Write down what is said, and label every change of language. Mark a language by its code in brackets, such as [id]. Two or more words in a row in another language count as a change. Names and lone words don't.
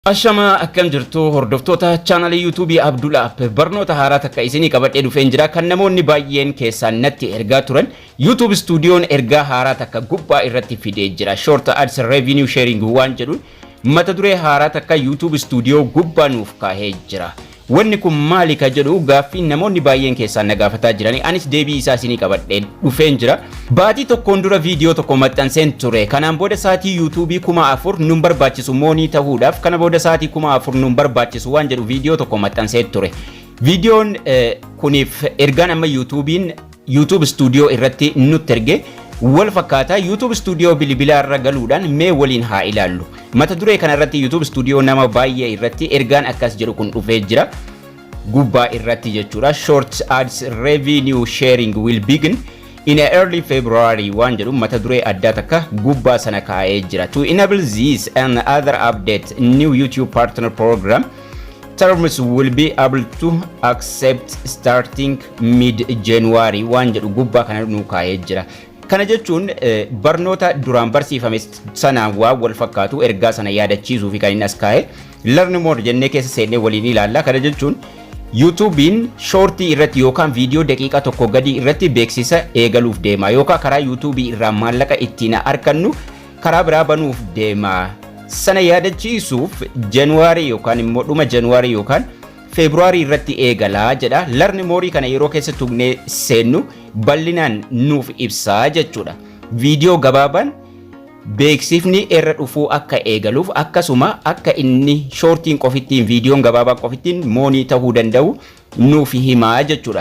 [om] Ashama akkam jirtu hordoftoota channel YouTube Abdullah barnoota haaraa takka isinii qabadhee dhufeen jira kan namoonni baay'een keessaan natti ergaa turan YouTube studioon ergaa haaraa takka gubbaa irratti fidee jira [en] short ads revenue sharing [om] waan jedhu mata duree haaraa takka YouTube studio gubbaa nuuf kaahee jira. Wanni kun maali ka jedhu gaaffii namoonni baay'een keessaan na gaafataa jirani anis deebii isaa isinii qabadhee dhufeen jira. Baatii tokkoon dura viidiyoo tokko maxxanseen ture. Kanaan booda saatii YouTube 4,000 nun barbaachisu moonii ta'uudhaaf kana booda saatii 4,000 nun barbaachisu waan jedhu viidiyoo tokko maxxansee ture. Viidiyoon kuniif ergaan amma YouTube studio irratti nutti erge wal fakkaata. YouTube studio bilbilaa irra galuudhaan mee waliin haa ilaallu. Mata duree kana irratti YouTube studio nama baay'ee irratti ergaan akkas jedhu kun dhufee jira. Gubbaa irratti jechuudha. [en] Short ads revenue sharing will begin in early February [om] waan jedhu mata duree adda takka gubbaa sana kaa'ee jira. [en] To enable this and other updates, new YouTube partner program terms will be able to accept starting mid-January [om] waan jedhu gubbaa kana nu kaa'ee jira. Kana jechuun barnoota duraan barsiifame sanaan waa wal fakkaatu ergaa sana yaadachiisuu fi kan inni as kaa'e [en] learn more [om] jennee keessa seennee waliin ilaalla. Kana jechuun YouTube'n shortii irratti yookaan viidiyoo daqiiqaa tokko gadi irratti beeksisa eegaluuf deema yookaan karaa YouTube irraa maallaqa ittiin argannu karaa biraa banuuf deema. Sana yaadachiisuuf January yookaan immoo dhuma January yookaan February irratti eegalaa jedha. [en] Learn more [om] kana yeroo keessa tuqnee seennu bal'inaan nuuf ibsaa jechuudha. Viidiyoo gabaabaan beeksifni irra dhufuu akka eegaluuf akkasuma akka inni shortiin qofittiin viidiyoon gabaabaa qofittiin moonii ta'uu danda'u nuuf himaa jechuudha.